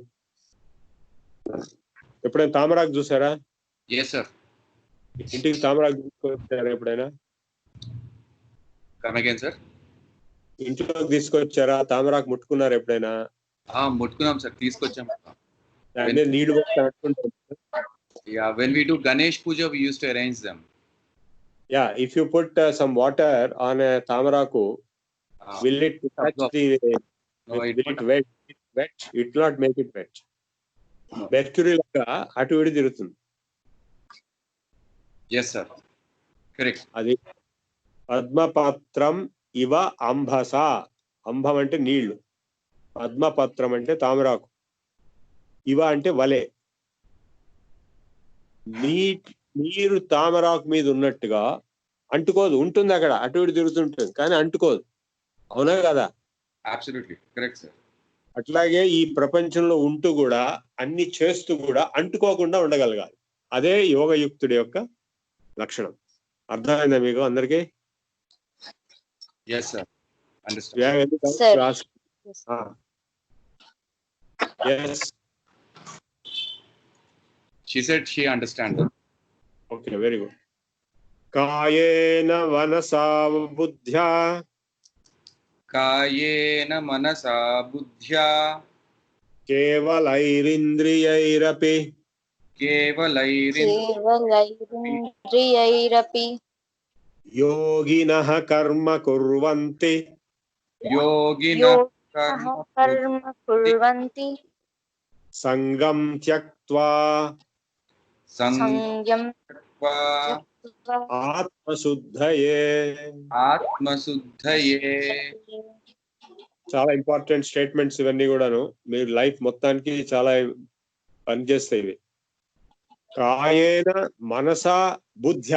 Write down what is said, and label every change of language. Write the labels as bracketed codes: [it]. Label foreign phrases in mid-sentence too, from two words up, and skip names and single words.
[te] ఎప్పుడైనా తామరాకు చూసారా? [en] yes sir. [te] ఇంటికి తామరాకు తీసుకొచ్చారా ఎప్పుడైనా? సార్ ఇంట్లోకి తీసుకొచ్చారా? తామరాకు ముట్టుకున్నారు ఎప్పుడైనా? ముట్టుకున్నాం సార్, తీసుకొచ్చాం. నీళ్లు పెట్టుకుంటారు. [en] Yeah, when we do Ganesh Puja, we used to arrange them. Yeah, if you put some water on a tamaraku, will it touch the? No, will it wet? It will not make it wet. [te] Mercury లాగా అటు ఇది తిరుతుంది. [en] Yes sir, correct. [sa] Adi पद्मपत्रम् इव अम्भसा. [te] అంభం అంటే నీళ్లు, పద్మపత్రం అంటే తామరాకు, ఇవ అంటే వలె. నీరు తామరాకు మీద ఉన్నట్టుగా అంటుకోదు, ఉంటుంది అక్కడ, అటు ఇటు తిరుగుతుంటుంది కానీ అంటుకోదు. అవునా కదా? [en] absolutely correct sir. [te] అట్లాగే ఈ ప్రపంచంలో ఉంటూ కూడా, అన్ని చేస్తూ కూడా అంటుకోకుండా ఉండగలగాలి. అదే యోగయుక్తుడి యొక్క లక్షణం. అర్థమైందా మీకు అందరికీ? [en] Yes sir, understand. Yes. She said she understands. Okay, very good. [sa] कायेन वनसा बुद्ध्या. कायेन मनसा बुद्ध्या. Kevalairindriyairapi. केवलैरिन्द्रियैरपि योगिनः कर्म कुर्वन्ति. योगिनः कर्म कुर्वन्ति संगं त्यक्त्वा संयम ఆత్మశుద్ధయే. [te] చాలా [en] important statements [te] ఇవన్నీ కూడాను. మీరు లైఫ్ మొత్తానికి చాలా పనిచేస్తాయి ఇవి. [sa] కాయేన మనసా బుద్ధ్యా.